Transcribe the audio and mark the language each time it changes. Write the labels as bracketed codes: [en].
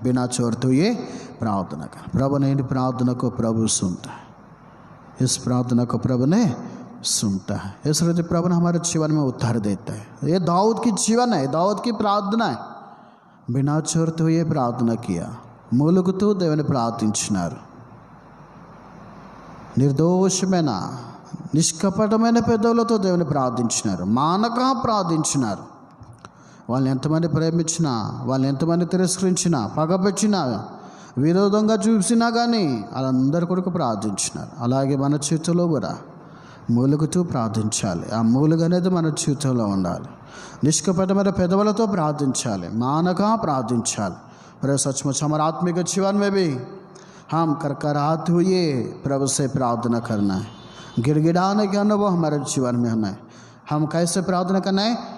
[hi] बिना छोड़ते हुए प्रार्थना करना. प्रभु ने इन प्रार्थना को प्रभु सुनता है. इस प्रार्थना को प्रभु ने सुनता है. इस रीति प्रभु ने हमारे जीवन में उत्तर देता है. ये दाऊद की जीवन है, दाऊद की प्रार्थना है. बिना छोड़ते हुए प्रार्थना किया. [te] మూలుగుతూ దేవుని ప్రార్థించినారు. నిర్దోషమైన నిష్కపటమైన పెదవులతో దేవుని ప్రార్థించినారు. మానక ప్రార్థించినారు. వాళ్ళని ఎంతమంది ప్రేమించినా, వాళ్ళని ఎంతమంది తిరస్కరించినా, పగపెట్టినా, విరోధంగా చూసినా కానీ వాళ్ళందరి కొరకు ప్రార్థించినారు. అలాగే మన చేతిలో కూడా మూలుగుతూ ప్రార్థించాలి. ఆ మూలుగు అనేది మన జీవితంలో ఉండాలి. నిష్కపటమైన పెదవులతో ప్రార్థించాలి, మానక ప్రార్థించాలి. [hi] पर सचमुच हमारे आत्मिक जीवन में भी हम करकराते हुए प्रभु से प्रार्थना करना है. गिड़गिड़ाने के अनुभव हमारे जीवन में होना है. हम कैसे प्रार्थना करना है?